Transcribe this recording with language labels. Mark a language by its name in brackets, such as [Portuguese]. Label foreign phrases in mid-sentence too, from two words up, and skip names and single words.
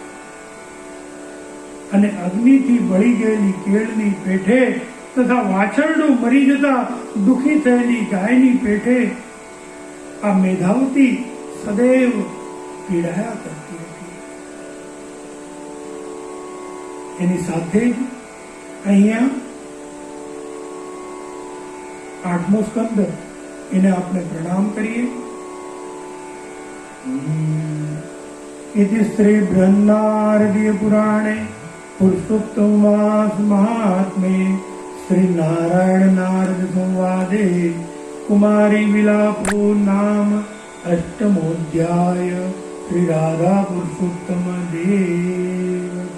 [Gujarati] અને અગ્નિથી બળી ગયેલી કેળની પેઠે તથા વાછરડું મરી જતા દુઃખી થયેલી ગાયની પેઠે આ મેધાવતી સદૈવ પીડાયા કરતી હતી. એની સાથે જ અહીંયા 8મો સ્કંદ એને આપણે પ્રણામ કરીએ. [Sanskrit] इति श्री बृहन्नारदीय पुराणे पुरुषोत्तममास महात्मे श्री नारायण नारद संवादे कुमारी विलापो नाम अष्टमोऽध्याय श्री राधा पुरुषोत्तम देव.